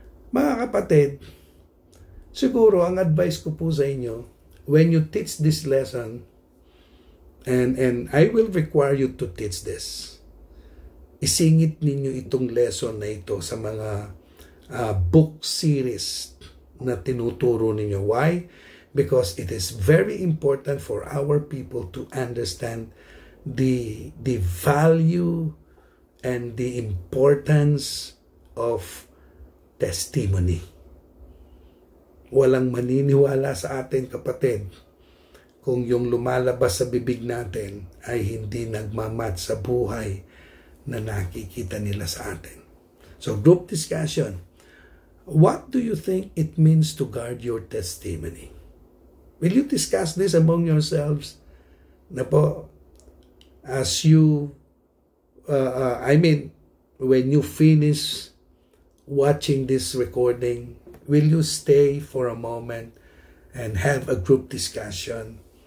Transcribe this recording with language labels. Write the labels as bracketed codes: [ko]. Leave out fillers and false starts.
[tl] Mga kapatid, siguro ang advice ko po sa inyo, [en] when you teach this [tl] lesson, and I will require you to teach this, isingit ninyo itong lesson na ito sa mga book series na tinuturo ninyo. Why? [en] Because it is very important for our people to understand the value and the importance of testimony. [tl] Walang maniniwala sa atin, kapatid, kung yung lumalabas sa bibig natin ay hindi nagmamatch sa buhay na nakikita nila sa atin. [en] So, group discussion. What do you think it means to guard your testimony? Will you discuss this among yourselves? Na po, as you, when you finish watching this recording, will you stay for a moment and have a group discussion?